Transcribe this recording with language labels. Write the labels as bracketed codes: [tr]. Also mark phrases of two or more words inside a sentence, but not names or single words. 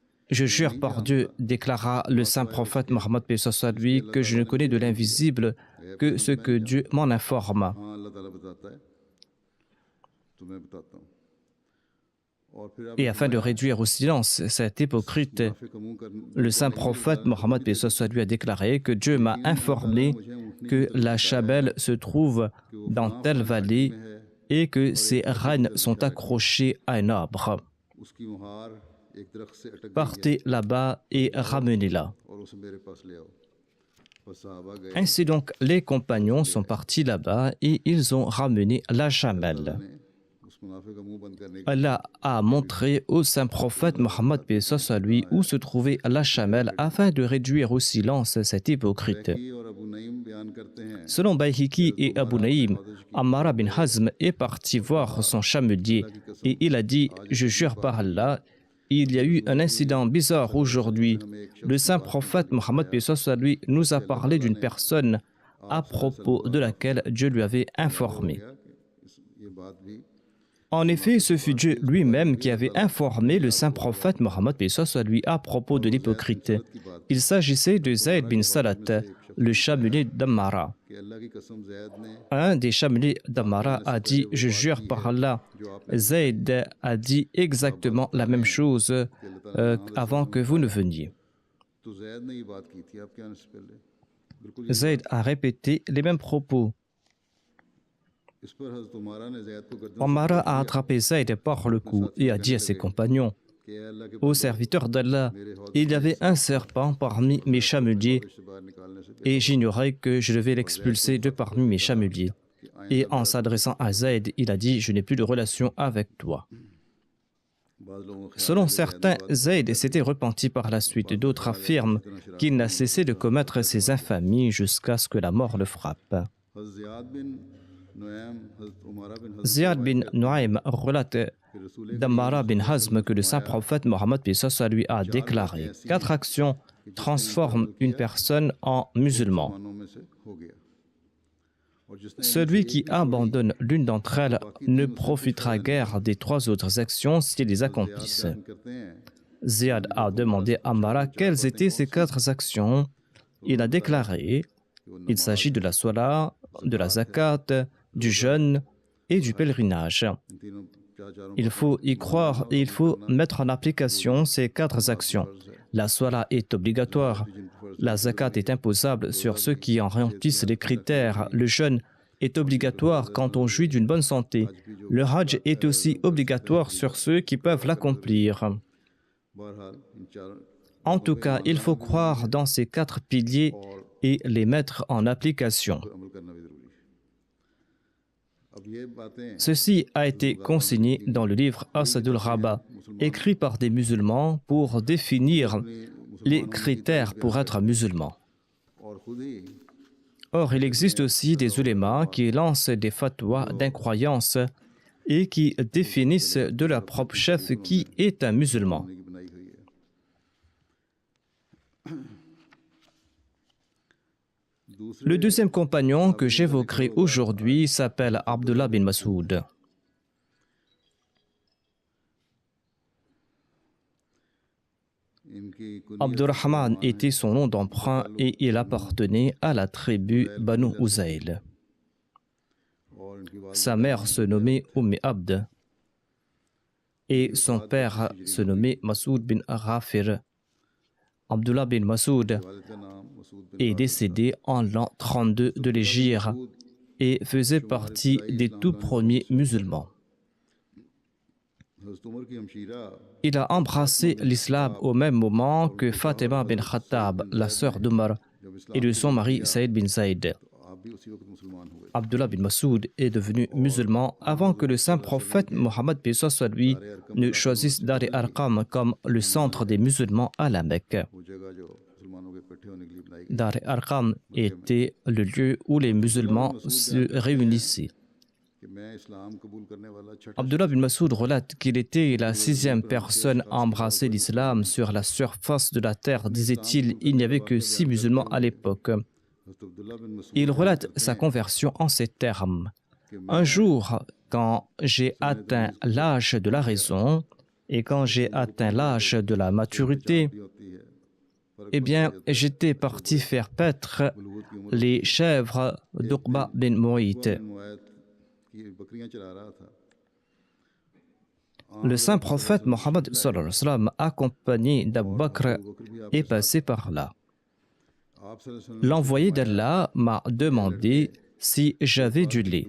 [fr] Je jure par Dieu, déclara le saint prophète Mohammed paix soit lui, que je ne connais de l'invisible que ce que Dieu m'en informe. [ur] ہاں اللہ تعالیٰ بتاتا ہے تو میں بتاتا ہوں اور پھر آپ [fr] Et afin de réduire au silence cet hypocrite, [ur] منافق کا منہ کر [fr] le saint prophète Mohammed paix soit lui a déclaré que Dieu m'a informé que la Chabelle se trouve dans telle vallée et que ses rênes sont accrochées à un arbre. [ur] اس کی مہار ایک درخت سے اٹک گئی [fr] Partez là-bas et ramenez-la. [ur] اور اسے میرے پاس لے آؤ بس صحابہ گئے [fr] Ainsi donc, les compagnons sont partis là-bas et ils ont ramené la chamelle. [ur] نے اس منافق کا منہ بند کرنے کی [fr] Allah a montré au saint prophète Mohammed paix soit lui où se trouvait la chamelle afin de réduire au silence cet hypocrite. [ur] اور ابو نعیم بیان کرتے ہیں [fr] Selon Bayhiki et Abu Naïm, Ammar bin Hazm est parti voir son chamelier et il a dit « Je jure par Allah, il y a eu un incident bizarre aujourd'hui. Le saint prophète Mohammed paix soit lui nous a parlé d'une personne à propos de laquelle Dieu lui avait informé. [ur] یہ بات بھی [fr] En effet, ce fut Dieu lui-même qui avait informé le saint prophète Mohammed paix soit lui à propos de l'hypocrite. Il s'agissait de Zayd bin Salat, le chamelier d'Ammara. [ur] کہ اللہ کی قسم زید نے [fr] Un des chameliers d'Ammara a dit « Je jure par Allah ». Zayd a dit exactement la même chose avant que vous ne veniez. [ur] تو زید نے یہ بات کی تھی آپ کے آنے سے پہلے بالکل [fr] Zayd a répété les mêmes propos. [ur] اس پر حضرت عمارہ نے زید کو گردن [fr] Ammara a attrapé Zayd par le cou et a dit à ses compagnons [ur] کہ اے اللہ کے [fr] « Ô serviteur d'Allah, il y avait un serpent parmi mes chameliers [ur] سے باہر نکالنے سے [fr] et j'ignorais que je devais l'expulser de parmi mes chameliers. » Et en s'adressant à Zayd, il a dit « Je n'ai plus de relation avec toi. » [ur] بعد لوگوں کے [fr] Selon certains, Zayd s'était repenti par la suite. D'autres affirment qu'il n'a cessé de commettre ces infamies jusqu'à ce que la mort le frappe. [ur] حضرت زیاد بن نعیم حضرت عمارہ بن حضرت [fr] Ziyad bin Nuaym relate d'Ammara bin Hazm que le saint prophète Mohammed paix soit lui a déclaré « 4 actions transforment une personne en musulman. [ur] مسلمانوں میں سے ہو گیا اور جس نے [fr] Celui qui abandonne l'une d'entre elles ne profitera guère des 3 autres actions s'il les accomplisse. » [ur] بیان کرتے ہیں [fr] Ziyad a demandé à Ammara quelles étaient ces 4 actions. Il a déclaré il s'agit de la sola, de la zakat, du jeûne et du pèlerinage. [ur] ان تینوں چاروں [fr] Il faut y croire et il faut mettre en application ces 4 actions. La sola est obligatoire, la zakat est imposable sur ceux qui en remplissent les critères, le jeûne est obligatoire quand on jouit d'une bonne santé, le hajj est aussi obligatoire sur ceux qui peuvent l'accomplir. [ur] بہرحال ان چاروں [fr] En tout cas, il faut croire dans ces 4 piliers et les mettre en application. [ur] پر عمل کرنا بھی ضروری ہے اب یہ باتیں [fr] Ceci a été consigné dans le livre Asadul Rabba, écrit par des musulmans pour définir les critères pour être musulman. [ur] اور خود ہی [fr] Or, il existe aussi des ulémas qui lancent des fatwas d'incroyance et qui définissent de leur propre chef qui est un musulman. [ur] کی بنائی ہوئی ہے [fr] Le deuxième compagnon que j'évoquerai aujourd'hui s'appelle Abdullah bin Masoud. [ur] ان کی [fr] Abdurrahman était son nom d'emprunt et il appartenait à la tribu Banu Uzayl. [ur] اور ان کی وال [fr] Sa mère se nommait Abd et son père se nommait Masoud bin Rafir. Abdullah bin Masoud [ur] والد کا نام مسعود بن [fr] est décédé en l'an 32 de l'Hégire et faisait partie des tout premiers musulmans. [ur] حضرت عمر کی ہمشیرہ [fr] Il a embrassé l'islam au même moment que Fatima bin Khattab, la sœur d'Omar, et de son mari Saïd bin Zayd. [ur] آپ بھی اسی وقت مسلمان ہوئے [fr] Abdullah bin Masoud est devenu musulman avant que le saint prophète Mohammed paix soit lui ne choisisse Dar Arqam comme le centre des musulmans à la Mecque. [ur] وہ جگہ جو مسلمانوں کے اکٹھے ہونے کے لیے بنائی گئی [fr] Dar Arqam était le lieu où les musulmans se réunissaient. [ur] کہ میں اسلام قبول کرنے والا چھٹا [fr] Abdullah bin Masoud relate qu'il était la 6e personne à embrasser l'islam sur la surface de la terre. Disait-il, il n'y avait que 6 musulmans à l'époque. [ur] حضرت عبداللہ بن مسعود [fr] Il relate sa conversion en ces termes. Un jour, quand j'ai atteint l'âge de la raison Et quand j'ai atteint l'âge de la maturité, eh bien, j'étais parti faire paître les chèvres d'Uqba bin Mu'ayt. Le saint prophète Mohammed [ar] صلى الله عليه وسلم, [fr] accompagné d'Abu Bakr, est passé par là. L'envoyé d'Allah m'a demandé si j'avais du lait.